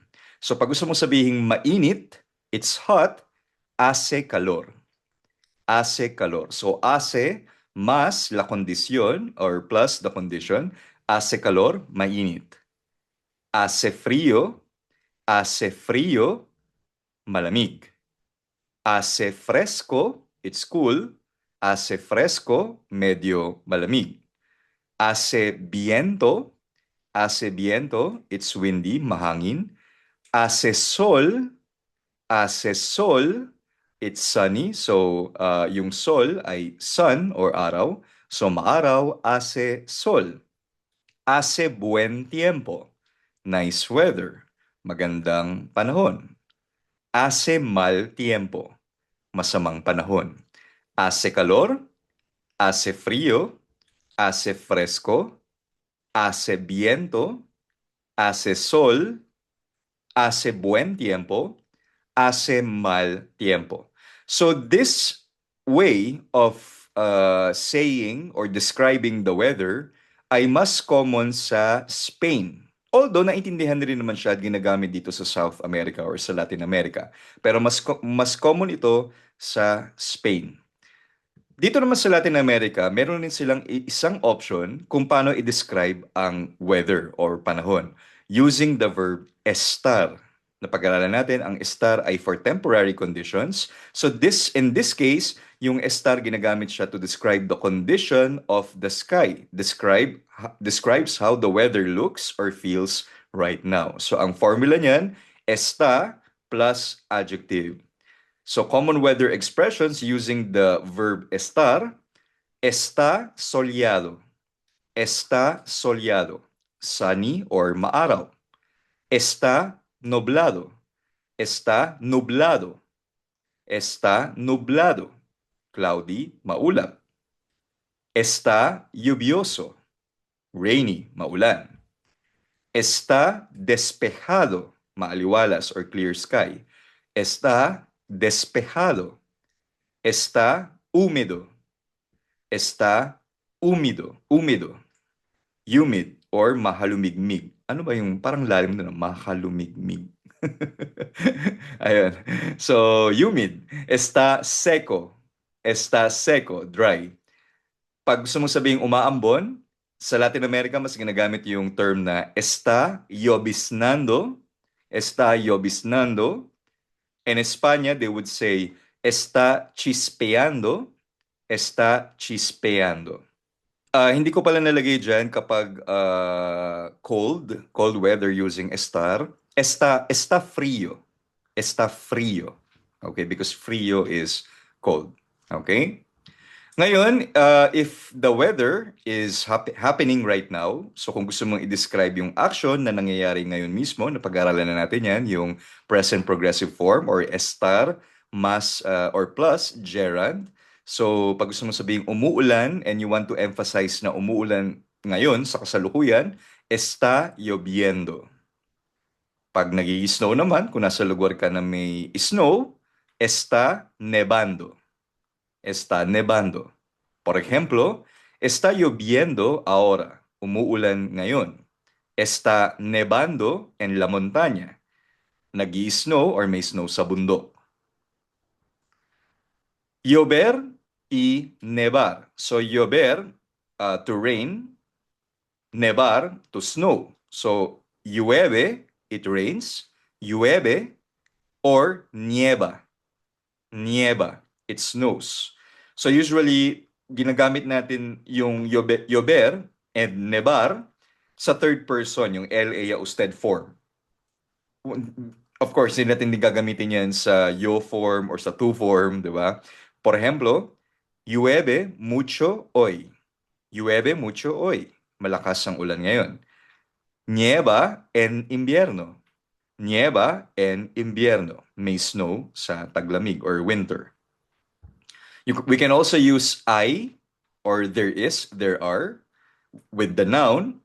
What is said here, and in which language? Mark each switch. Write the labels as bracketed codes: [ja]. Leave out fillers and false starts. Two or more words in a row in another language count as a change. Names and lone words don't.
[tl] So, pag gusto mong sabihin mainit, [en] it's hot, [es] hace calor. Hace calor. So, hace más la condición [en] or plus the condition, [es] hace calor, mainit. Hace frío, malamig. Hace fresco, [en] it's cool. [es] Hace fresco, [tl] medyo malamig. [es] Hace viento, [en] it's windy, [tl] mahangin. [es] Hace sol, [en] it's sunny. [tl] So, yung sol ay sun or araw. So, maaraw, [es] hace sol. Hace buen tiempo, [en] nice weather, [tl] magandang panahon. [es] Hace mal tiempo, [tl] masamang panahon. [es] Hace calor, hace frío, hace fresco, hace viento, hace sol, hace buen tiempo, hace mal tiempo. [en] So this way of saying or describing the weather [tl] ay mas [en] common sa Spain. [tl] Although naintindihan rin naman siya at ginagamit dito sa South America or sa Latin America. Pero mas common ito sa Spain. Dito naman sa Latin America, meron din silang isang option kung paano i-describe ang weather or panahon [en] using the verb [tl] estar. Napag-aralan natin, ang estar ay [en] for temporary conditions. So in this case, [tl] yung estar ginagamit siya [en] to describe the condition of the sky. Describes how the weather looks or feels right now. [tl] So ang formula niyan, [en] está plus adjective. So common weather expressions using the verb estar, [es] está soleado, está soleado, [en] sunny or maaraw. [es] Está nublado, está nublado, está nublado, cloudy, maulap. Está lluvioso, rainy, maulan. Está despejado, [tl] maaliwalas or [en] clear sky. [es] Está despejado. Está húmedo. Está húmido. Húmido. [en] Humid or [es] mahalumigmig. [tl] Ano ba yung parang lalim na mahalumigmig? Ayun. So, humid. [es] Está seco. Está seco. [en] Dry. [tl] Pag gusto mong sabihin umaambon, sa Latin America, mas ginagamit yung term na [es] está lloviznando. Está lloviznando. In España, [en] they would say, [es] está chispeando, está chispeando. [tl] Hindi ko pala nalagay dyan kapag [en] cold weather using [tl] estar. [es] Está frío. Está frío. [en] Okay, because frío is cold. Okay? [tl] Ngayon, [en] if the weather is happening right now, [tl] so kung gusto mong i-describe yung action na nangyayari ngayon mismo, napag-aralan na natin yan, yung [en] present progressive form [tl] or estar mas [en] or plus gerund. [tl] So pag gusto mong sabihin umuulan [en] and you want to emphasize [tl] na umuulan ngayon sa kasalukuyan, [es] está lloviendo. [tl] Pag nag-i-snow naman, kung nasa lugar ka na may snow, [es] está nevando. Está nevando. Por ejemplo, está lloviendo ahora. [tl] Umuulan ngayon. [es] Está nevando en la montaña. [tl] Nag-i-snow or may snow sa bundok. [es] Llover y nevar. So llover, [en] to rain. Nevar, to snow. [es] So llueve, [en] it rains. [es] Llueve or nieva. [en] Nieva, it snows. So usually, [tl] ginagamit natin yung llover and nevar sa [en] third person, [tl] yung LA usted form. [en] Of course, [tl] hindi natin din gagamitin yan sa yo form or sa to form, di ba? [es] Por ejemplo, llueve mucho hoy. Llueve mucho hoy. [tl] Malakas ang ulan ngayon. [es] Nieva en invierno. Nieva en invierno. [tl] May snow sa taglamig or winter. [en] We can also use hay or there is, there are with the noun.